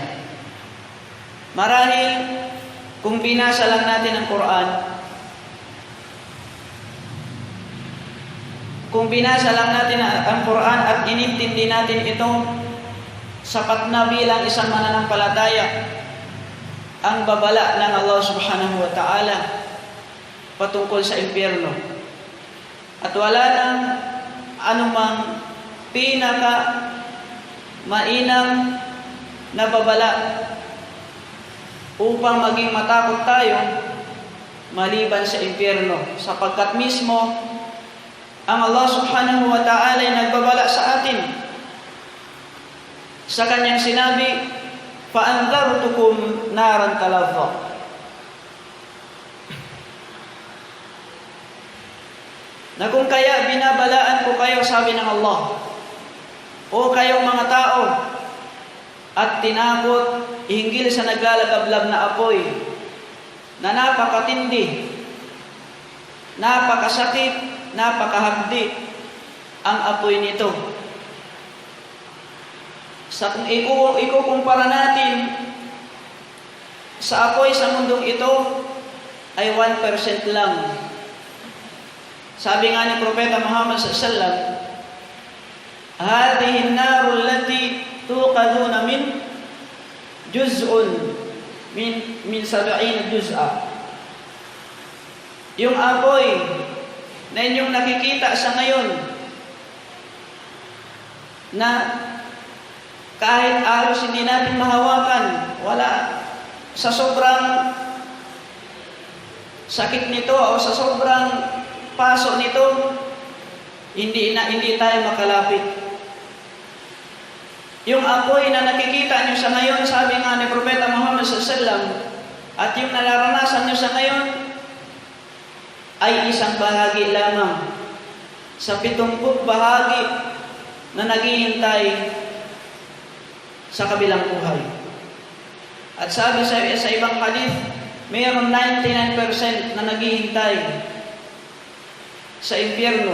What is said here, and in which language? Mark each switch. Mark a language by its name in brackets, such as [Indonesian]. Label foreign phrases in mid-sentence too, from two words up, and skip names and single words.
[Filipino] Marahil kung binasa lang natin ang Quran, kung binasa lang natin ang Quran at inintindi natin ito, sapat na bilang isang mananampalataya. ang babala ng [Arabic] الله سبحانه وتعالى [Filipino] patungkol sa impyerno. At wala nang anumang pinaka mainam na babala upang maging matakot tayo maliban sa impyerno, sapagkat mismo ang [Arabic] الله سبحانه وتعالى [Filipino] ay nagbabala sa atin sa kanyang sinabi, [Arabic] فَأَنذَرْتُكُمْ نَارًا تَلَظَّى. [Filipino] Na kung kaya binabalaan ko kayo, sabi ng Allah, o kayong mga tao, at tinakot hinggil sa naglalagablab na apoy na napakatindi, napakasakit, napakahagdi ang apoy nito. Sa kung ikukumpara natin sa apoy sa mundong ito ay 1% lang. Sabi nga ni Propeta Muhammad [Arabic] صلى الله عليه وسلم, "هذه النار التي توقدون من جزء من 70 جزءا." [Filipino] Yung apoy na inyong nakikita sa ngayon na kahit halos hindi natin mahawakan, wala, sa sobrang sakit nito o sa sobrang paso nito, hindi tayo makalapit. Yung apoy na nakikita nyo sa ngayon, sabi nga ni Propeta Muhammad [Arabic] صلى الله عليه وسلم, [Filipino] at yung nararanasan nyo sa ngayon ay isang bahagi lamang sa 70 bahagi na naghihintay sa kabilang buhay. At sabi sa ibang hadith, mayroon 99% na naghihintay sa impyerno.